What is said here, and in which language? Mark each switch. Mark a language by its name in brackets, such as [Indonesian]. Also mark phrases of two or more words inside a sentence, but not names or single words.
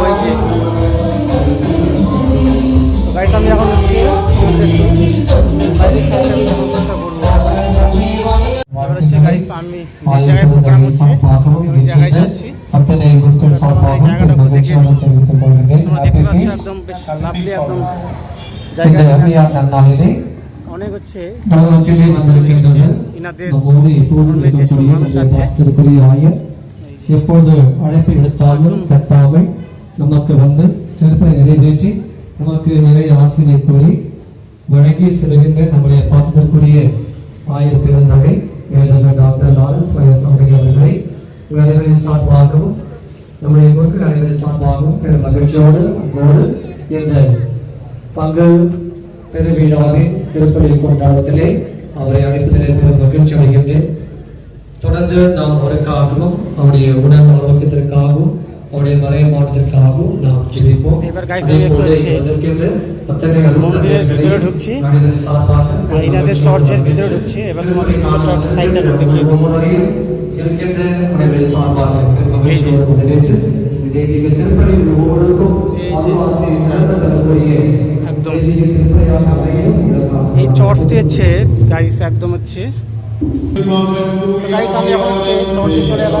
[Bangla] এই যে গাড়িটা আমি এখন হচ্ছে বাইরের সাইডটা এবার হচ্ছে গাইস আমি যে জায়গায় প্রোগ্রাম হচ্ছে ওই জায়গায় যাচ্ছি। এই জায়গাটা দেখে তোমরা দেখতে পাচ্ছ একদম বেশ লাভলি একদম জায়গা। অনেক হচ্ছে ইনাদের [Tamil] எப்போது அழைப்பு எடுத்தாலும் தட்டாமல் நமக்கு வந்து திருப்பை நிறைவேற்றி நமக்கு நிறைய ஆசிரியை கூறி வழங்கி செல்கின்ற நம்முடைய பாசத்திற்குரிய ஆயர் பிறந்தவை வேதவர் டாக்டர் லாரன்ஸ் வயசாமி அவர்களை வேதவரின் சார்பாகவும் நம்முடைய குருக்கள் அனைவரின் சார்பாகவும் பெரும் மகிழ்ச்சியோடு அங்கோடு இந்த பங்கு பெருவிழாவின் திருப்பலி கொண்டாட்டத்திலே அவரை அழைப்பதிலே பெரும் மகிழ்ச்சி அடைகின்றேன். தொடர்ந்து நாம் அவருக்காகவும் அவருடைய உடல் ஆரோக்கியத்திற்காகவும் அவருடைய மறை மாற்றத்திற்காகவும் நாம் ஜெபிப்போம். [Bangla] চর্চের ভিতরে ঢুকছে। এবার তোমাদের সাইডটা দেখিয়ে দেবো। একদম এই চর্চটি হচ্ছে গাইস একদম হচ্ছে গাইস আমি এখন হচ্ছে চর্চে চলে এলাম।